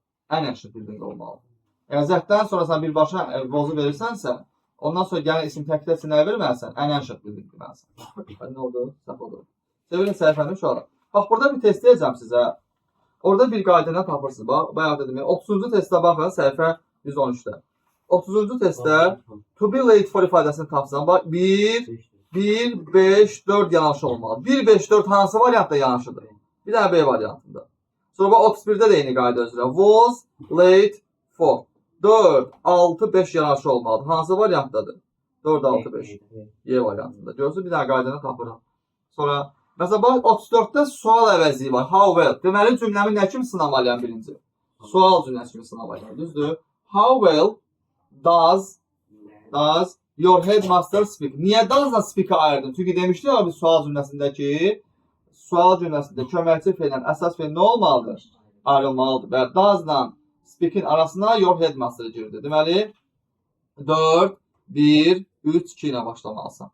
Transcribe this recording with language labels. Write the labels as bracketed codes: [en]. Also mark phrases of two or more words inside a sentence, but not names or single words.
[az] Ən yaxşı building olmalı. Yəni Z-dən sonra sən birbaşa vozu verirsənsə, ondan sonra gələn isim təkdə üçün nə verməlisən? Ən yaxşı building deməlisən. Nə oldu? Səhv oldu. Sevirin səhifəni uşaqlar. Bax, burada bir test deyəcəm sizə. Orada bir qaydanı tapırsınız. Bax, bayaq dedim. 30-cu testdə baxın, səhifə 113-də. 30-cu testdə [en] to be late for [az] ifadəsini tapsan. Bax, 1, 5, 4 yanaşı olmalı. 1, 5, 4 hansı variantda yanaşıdır? Bir dənə B variantında. Sonra bax, 31-də də eyni qayda üzrə. [en] Was late for. [az] 4, 6, 5 yanaşı olmalıdır. Hansı variantdadır? 4, 6, 5. Y variantında. Görürsünüz, bir dənə qaydanı tapıram. Sonra, məsələn, bax, 34-də sual əvəzliyi var. [en] How well. [az] Deməli, cümləmi nə kimi sınamalıyam birinci? Sual cümləsi kimi sınamalıyam. Düzdür? [en] How well does your headmaster speak? [az] Niyə does'la speak'ı ayırdın? Çünki demişdik ya, bir sual cümləsindəki sual cümləsində köməkçi feillə əsas feil nə olmalıdır? Ayrılmalıdır. Və does'la speak'in arasına [en] your headmaster [az] girdi. Deməli, 4, 1, 3, 2 ilə başlamalısan.